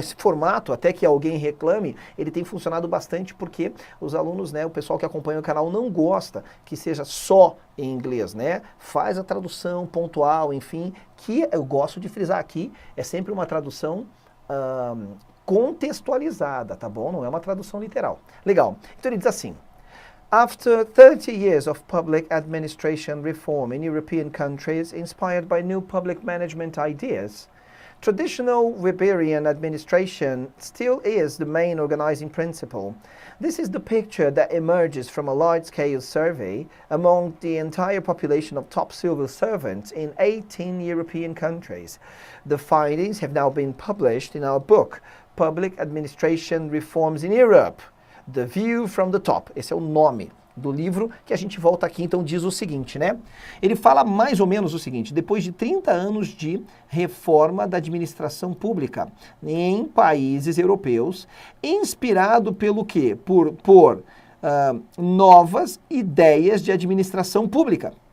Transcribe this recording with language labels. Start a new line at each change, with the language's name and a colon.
Portuguese: Esse formato, até que alguém reclame, ele tem funcionado bastante porque os alunos, né, o pessoal que acompanha o canal não gosta que seja só em inglês, né? Faz a tradução pontual, enfim, que eu gosto de frisar aqui, é sempre uma tradução contextualizada, tá bom? Não é uma tradução literal. Legal. Então ele diz assim:
English: After 30 years of public administration reform in European countries inspired by new public management ideas, traditional Weberian administration still is the main organizing principle. This is the picture that emerges from a large-scale survey among the entire population of top civil servants in 18 European countries. The findings have now been published in our book, Public Administration Reforms in Europe, The View from the Top.
Portuguese: Esse é o nome do livro, que a gente volta aqui, então diz o seguinte, né? Ele fala mais ou menos o seguinte: depois de 30 anos de reforma da administração pública em países europeus, inspirado pelo quê? Por novas ideias de administração pública.